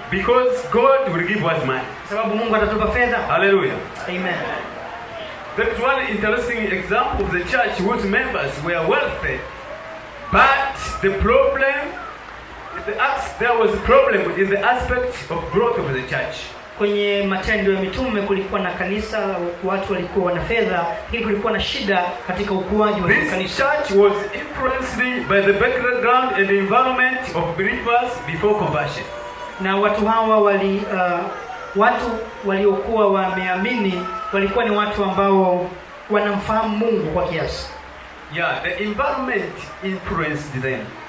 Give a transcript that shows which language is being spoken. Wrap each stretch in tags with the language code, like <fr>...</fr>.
<en>Because God will give us money.</en> <sw>Sababu Mungu atatupa fedha.</sw> <en>Hallelujah. Amen. That's one interesting example of the church whose members were wealthy. But the problem the Acts, there was a problem in the aspect of growth of the church.</en> <sw>Kwenye Matendo ya Mitume kulikuwa na kanisa, watu walikuwa wana fedha, lakini kulikuwa na shida katika ukuaji wa kanisa.</sw> <en>This church was influenced by the background and the environment of believers before conversion.</en> <sw>Na watu hawa watu waliokuwa wameamini walikuwa ni watu ambao wanamfahamu Mungu kwa kiasi.</sw> <en>Yeah, the environment influenced them.</en>